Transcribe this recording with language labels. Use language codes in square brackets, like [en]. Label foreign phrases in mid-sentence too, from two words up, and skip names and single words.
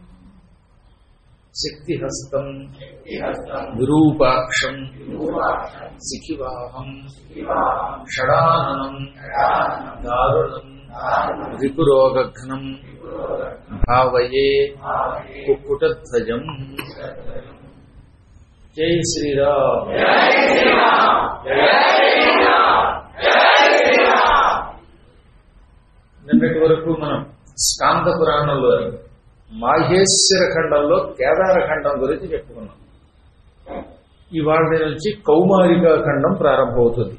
[sa] शक्तिहस्तं विरूपाक्षं शिखिवाहं षडाननं दारुणं रिपुरोगघ्नं भावये कुक्कुटध्वजम्। जय श्रीराम। [te] నిన్నటి వరకు మనం స్కాంద పురాణంలో మాహేశ్వర ఖండంలో కేదార ఖండం గురించి చెప్పుకున్నాం. ఇవాళ నుంచి కౌమారికా ఖండం ప్రారంభమవుతుంది.